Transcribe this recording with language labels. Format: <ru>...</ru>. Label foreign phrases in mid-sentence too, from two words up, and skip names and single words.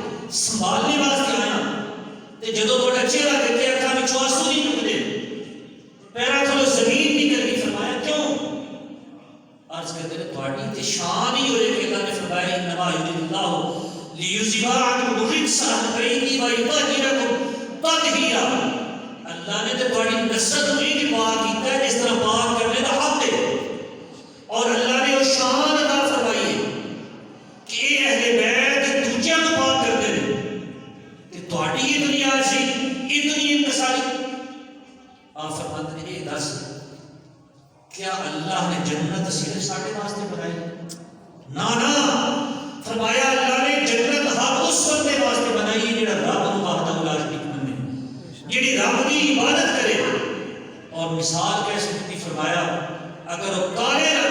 <pa>سنبھالنے واسطے آیا تے جدوں تہاڈا چہرہ دیکھے اکھاں وچوں آنسو نہیں نکلے پیراں تھلوں زمین نکل گئی فرمایا</pa> <ur>کیوں عرض کرتے ہیں</ur> <pa>تہاڈی تے شان ہی ہوئے کہ اللہ نے فرمایا</pa> <ar>انما یرید اللہ لیذھب عنکم الرجس اہل بیتی ویطہرکم تطہیرا</ar> <pa>اللہ نے تے تہاڈی نسل ہوئی کہ پاک کیتا ہے جس طرح پاک کرنے دا حق ہے اور اللہ نے وہ شان عطا فرمائی ہے کہ اے اہل بیت دوجیاں نوں پاک کردے نے تے تہاڈی یہ دنیا سی</pa> <ur>اتنی انکساری آپ فرماتے ہیں</ur> <pa>اے دس کیا اللہ نے جنت صرف ساڈے واسطے بنائی نا فرمایا اللہ نے جنت ہر اس بندے واسطے بنائی جڑا رب</pa> <ar>وحدہ لا شریک</ar> <pa>منے جڑی</pa> <ur>رب کی عبادت کرے اور مثال کیسے دی فرمایا اگر وہ کالے رنگ</ur>